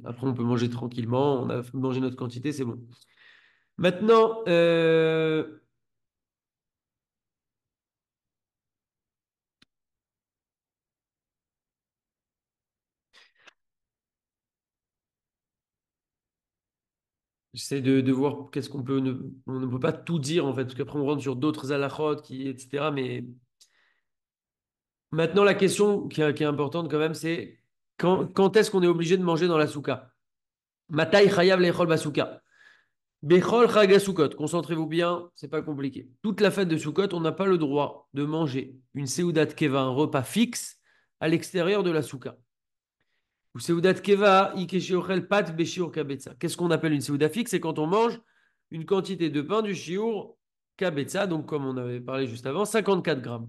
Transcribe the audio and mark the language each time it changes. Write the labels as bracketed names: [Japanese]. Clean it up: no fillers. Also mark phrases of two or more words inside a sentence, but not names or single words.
[French] Après, on peut manger tranquillement, on a mangé notre quantité, c'est bon. Maintenant, j'essaie de voir qu'est-ce qu'on peut. On ne peut pas tout dire en fait, parce qu'après on rentre sur d'autres halachot, etc. Mais maintenant, la question qui est importante quand même, c'est quand est-ce qu'on est obligé de manger dans la souka? [Hebrew] מתי חייב לאכול בסוכה. בכל חג הסוכות. [French] Concentrez-vous bien, c'est pas compliqué. Toute la fête de Sukkot, on n'a pas le droit de manger une [Hebrew] סעודת קבע, [French] un repas fixe, à l'extérieur de la souka. [Hebrew] או סעודת קבע, היא כשאוכל פת בשיעור כביצה. [French] Qu'est-ce qu'on appelle une seuda fixe? C'est quand on mange une quantité de pain du [Hebrew] שיעור כביצה, [French] donc comme on avait parlé juste avant, 54 grammes.